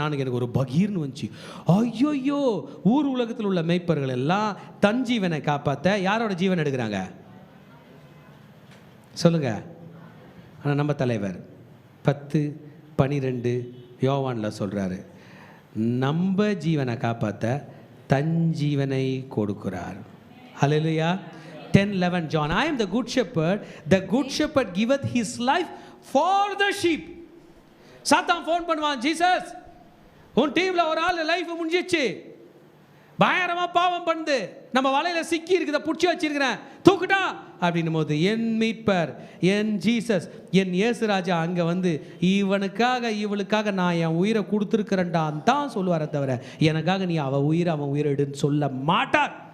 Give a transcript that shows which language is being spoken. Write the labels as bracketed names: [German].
[Tamil] நானுக்கு எனக்கு ஒரு பகீர்னு வந்துச்சு. ஐயோயோ, ஊர் உலகத்தில் உள்ள மெய்ப்பர்கள் எல்லாம் தன் ஜீவனை காப்பாற்ற யாரோட ஜீவன் எடுக்கிறாங்க சொல்லுங்க? ஆனால் நம்ம தலைவர் 10:12 யோவானில் சொல்கிறாரு, நம்ம ஜீவனை காப்பாற்ற தன் ஜீவனை கொடுக்கிறார். [English] Hallelujah. 10:11 John, I am the good shepherd. The good shepherd giveth his life for the sheep. [Tamil] சாத்தான் ஃபோன் பண்ணுவான், ஜீசஸ் உன் டீமில் ஒரு ஆள் லைஃப் முடிஞ்சிச்சு, பயங்கரமாக பாவம் பண்ணுது, நம்ம வலையில் சிக்கி இருக்குத, பிடிச்சி வச்சிருக்கிறேன், தூக்குட்டா அப்படின்னும் போது என் மீட்பர், என் ஜீசஸ், என் இயேசுராஜா அங்கே வந்து இவனுக்காக இவளுக்காக நான் என் உயிரை கொடுத்துருக்கிறேன்டான் தான் சொல்லுவாரே தவிர எனக்காக நீ அவன் உயிரை எடுன்னு சொல்ல மாட்டார்.